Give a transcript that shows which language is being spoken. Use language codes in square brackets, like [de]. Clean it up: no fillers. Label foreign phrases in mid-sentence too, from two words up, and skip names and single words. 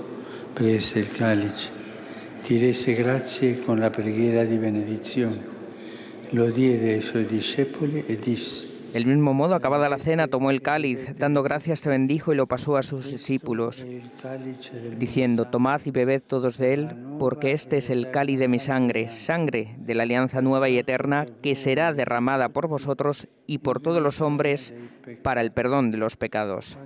[it] prese il calice, ti rese grazie con la preghiera di benedizione, lo diede ai suoi discepoli e disse: [es] Del mismo modo, acabada la cena, tomó el cáliz, dando gracias te bendijo y lo pasó a sus discípulos, diciendo: Tomad y bebed todos de él, porque este es el cáliz de mi sangre, sangre de la alianza nueva y eterna, que será derramada por vosotros y por todos los hombres para el perdón de los pecados.